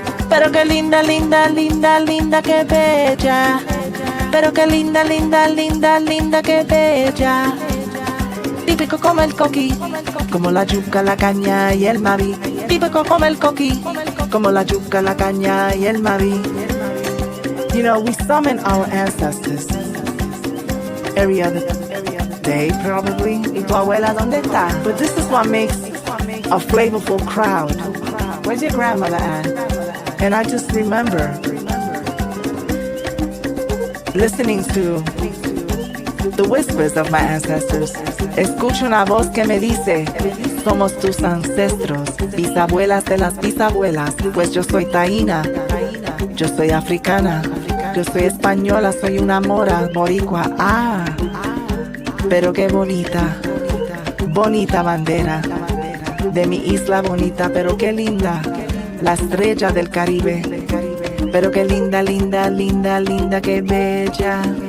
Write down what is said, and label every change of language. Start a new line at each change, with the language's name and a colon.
Spanish: Pero que linda, linda, linda, linda, que bella. Pero que linda, linda, linda, linda, que bella. Típico como el coqui, como la yuca, la caña y el maví. Típico como el coqui, como la yuca, la caña y el maví.
English: You know, we summon our ancestors every other day, probably.
Spanish: ¿Y tu abuela dónde está?
English: But this is what makes a flavorful crowd. Where's your grandmother at? And I just remember listening to the whispers of my ancestors.
Spanish: Escucho una voz que me dice, somos tus ancestros, bisabuelas de las bisabuelas, pues yo soy taína, yo soy africana, yo soy española, soy una mora, boricua, pero qué bonita, bonita bandera, de mi isla bonita, pero qué linda, la estrella del Caribe, pero qué linda, linda, linda, linda, qué bella.